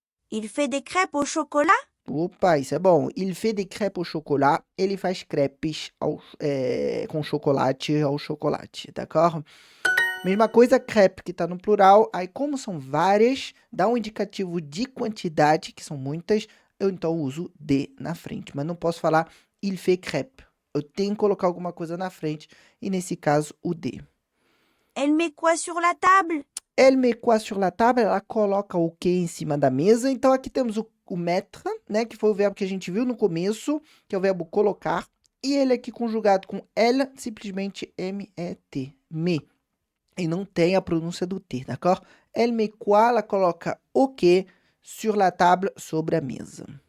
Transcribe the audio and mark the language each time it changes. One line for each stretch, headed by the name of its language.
French: Il fait des crêpes au chocolat?
Portuguese: Opa, isso é bom.
French: Il fait des crêpes au chocolat.
Portuguese: Ele faz crepes com chocolate ao chocolate, d'accord? Mesma coisa, crêpe, que tá no plural. Aí, como são várias, dá um indicativo de quantidade, que são muitas, eu então uso de na frente. Mas não posso falar
French: il fait crêpe.
Portuguese: Eu tenho que colocar alguma coisa na frente, e nesse caso, o de.
French: Elle met quoi sur la table? Elle met quoi sur la table?
Portuguese: Ela coloca o que em cima da mesa. Então, aqui temos o mettre, né? Que foi o verbo que a gente viu no começo, que é o verbo colocar. E ele aqui conjugado com elle, simplesmente M-E-T. Me. E não tem a pronúncia do T, d'accord?
French: Elle met quoi?
Portuguese: Ela coloca o que
French: sur la table,
Portuguese: sobre a mesa.